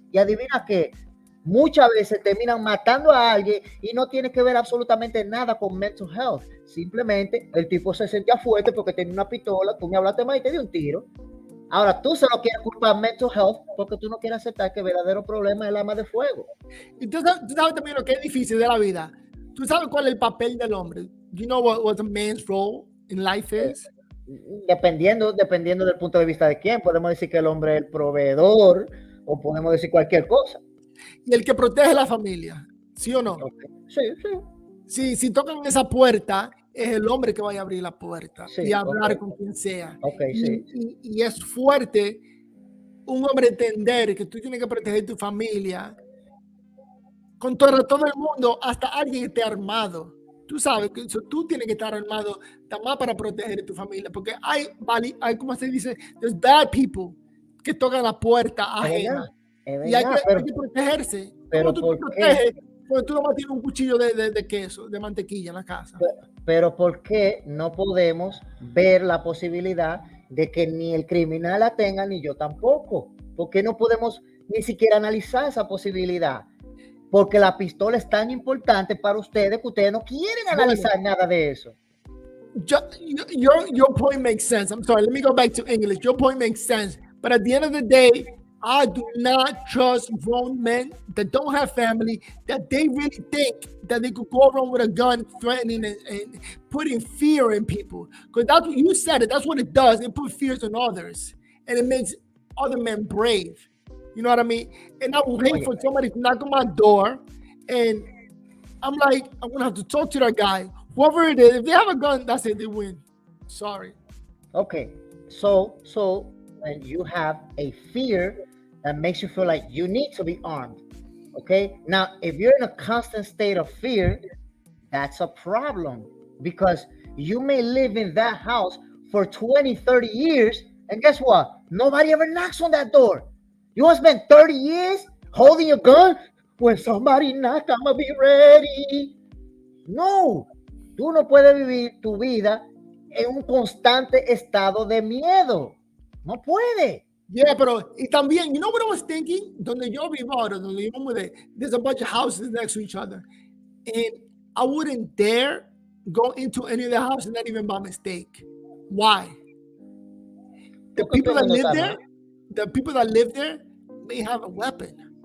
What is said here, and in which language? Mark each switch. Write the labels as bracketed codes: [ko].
[es] Y adivina qué, muchas veces terminan matando a alguien y no tiene que ver absolutamente nada con [en] mental health. [es] Simplemente el tipo se sentía fuerte porque tenía una pistola, tú me hablaste más y te dio un tiro. Ahora tú se lo quieres culpar a [en] mental health [es] porque tú no quieres aceptar que el verdadero problema es el arma de fuego. Y tú sabes también lo que es difícil de la vida. Tú sabes cuál es el papel del hombre. [en] You know what a man's role in life is? [es] Dependiendo del punto de vista de quién, podemos decir que el hombre es el proveedor o podemos decir cualquier cosa. Y el que protege la familia, ¿sí o no? Okay. Sí. Si tocan esa puerta, es el hombre que vaya a abrir la puerta y hablar con quien sea. Y es fuerte un hombre entender que tú tienes que proteger tu familia contra todo el mundo, hasta alguien que esté armado. Tú sabes que tú tienes que estar armado también para proteger tu familia, porque hay como se dice, [en] there's bad people [es] que tocan la puerta ajena. Y hay que protegerse. ¿Cómo tú te proteges? Porque tú nomás tienes un cuchillo de queso, de mantequilla en la casa. Pero ¿por qué no podemos ver la posibilidad de que ni el criminal la tenga ni yo tampoco? ¿Por qué no podemos ni siquiera analizar esa posibilidad? Porque la pistola es tan importante para ustedes que ustedes no quieren analizar nada de eso. [en] Your point makes sense. I'm sorry, let me go back to English. Your point makes sense. But at the end of the day, I do not trust grown men that don't have family, that they really think that they could go around with a gun threatening and putting fear in people. Because that's what you said, that's what it does. It puts fears on others. And it makes other men brave. You know what I mean? And I would hate for somebody to knock on my door and I'm like, I'm going to have to talk to that guy. Whoever it is, if they have a gun, that's it, they win. Sorry. Okay. So when you have a fear that makes you feel like you need to be armed. Okay. Now, if you're in a constant state of fear, that's a problem because you may live in that house for 20, 30 years. And guess what? Nobody ever knocks on that door. You want to spend 30 years holding your gun? When somebody knocks, I'm going to be ready. [es] No, tú no puedes vivir tu vida en un constante estado de miedo. No puede. [en] Yeah, [es] pero y también, [en] you know what I was thinking? [es] Donde yo vivo ahora, donde yo me [en] there's a bunch of houses next to each other. And I wouldn't dare go into any of the houses, not even by mistake. Why? The people that live there may have a weapon.